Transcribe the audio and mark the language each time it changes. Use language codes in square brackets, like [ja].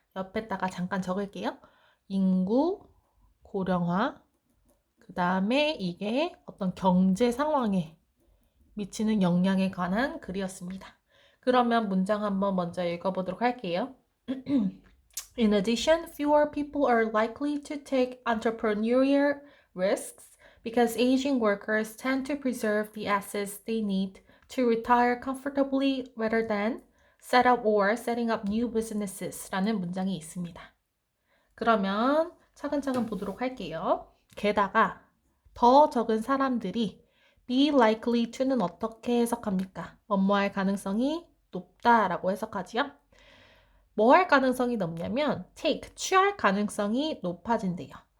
[ko] 옆에다가 잠깐 적을게요. 인구 고령화, 그 다음에 이게 어떤 경제 상황에 미치는 영향에 관한 글이었습니다. 그러면 문장 한번 먼저 읽어보도록 할게요. [en] In addition, fewer people are likely to take entrepreneurial risks because aging workers tend to preserve the assets they need to retire comfortably rather than set up or setting up new businesses [ko] 라는 문장이 있습니다. 그러면 차근차근 보도록 할게요. 게다가 더 적은 사람들이 be likely to는 어떻게 해석합니까? 뭐뭐할 가능성이 높다라고 해석하지요. 뭐 할 가능성이 높냐면 take, 취할 가능성이 높아진대요.